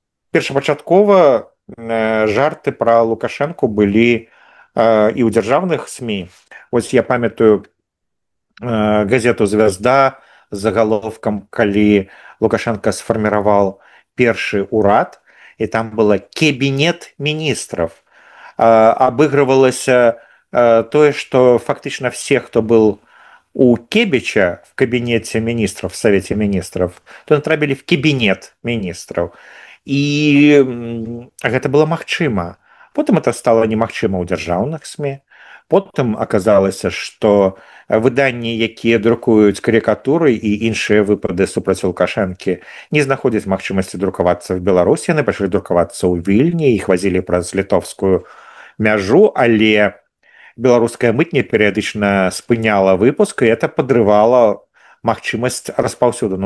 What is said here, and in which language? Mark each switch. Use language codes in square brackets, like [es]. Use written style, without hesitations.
[be] Першапачаткова жарты пра Лукашэнку былі і ў дзяржаўных СМІ. Вось я памятаю газету «Звязда» з загаловкам, калі Лукашенко сфарміраваў першы ўрад, і там было «Кабінет міністраў». [ru] Обыгрывалось то, что фактично все, кто был у Кебича в кабинете министров, в Совете министров, то натрапили в кабинет министров. И это было магчыма. [be] Потым это стало немагчыма ў дзяржаўных СМІ. Потым аказалася, што выданні, якія друкуюць карыкатуры і іншыя выпады супраць Лукашэнкі, не знаходзяць магчымасці друкавацца в Беларусі, яны пачалі друкавацца ў Вільні, іх вазілі праз літоўскую мяжу, але беларуская мытня перыядычна спыняла выпуск, і это падрывала магчымасць распаўсюду.